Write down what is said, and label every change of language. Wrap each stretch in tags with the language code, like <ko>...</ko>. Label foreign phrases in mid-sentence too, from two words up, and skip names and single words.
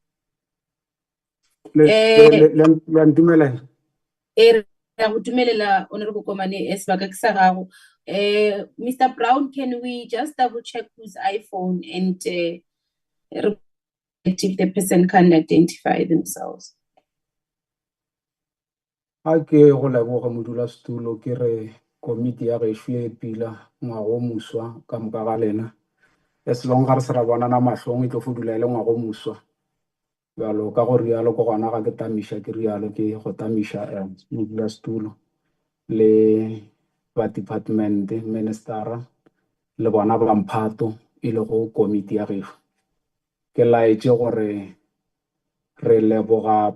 <en>Honorable Komane, Mr. Brown, can we just double check whose iPhone and if the person can identify themselves?</en> <nso>A ke go leboga modulasetulo ke re komiti ya gešo e pila ngwago muswa ka moka ga lena</nso> <en>as long</en> <nso>ga re se ra bonana mahlong e tlo fodula le ngwago muswa jalo ka go rialo ko gona ga ke tamiša ke rialo ke go tamiša modulasetulo le ba department ministera le bona ba mphato e le go komiti ya gešo ke laetse gore re leboga</nso>